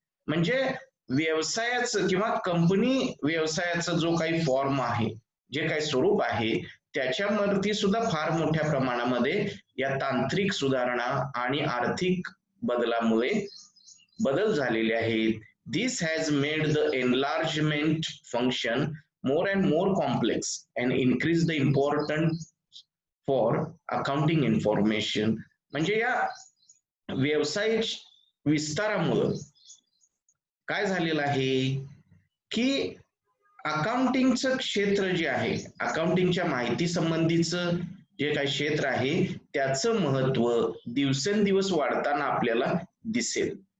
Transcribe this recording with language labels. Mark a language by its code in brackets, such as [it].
[mr] म्हणजे व्यवसायाचं किंवा कंपनी व्यवसायाचं जो काही फॉर्म आहे, जे काही स्वरूप आहे त्याच्यावरती सुद्धा फार मोठ्या प्रमाणामध्ये या तांत्रिक सुधारणा आणि आर्थिक बदलामुळे बदल झालेले आहेत. [en] This has made the enlargement function more and more complex and increase the importance for accounting information. [mr] म्हणजे या व्यवसायिक विस्तारामुळे काय झालेलं आहे की अकाउंटिंगचं क्षेत्र जे आहे, अकाउंटिंगच्या माहिती संबंधीचं जे काही क्षेत्र आहे त्याचं महत्व दिवसेंदिवस वाढताना आपल्याला दिसेल.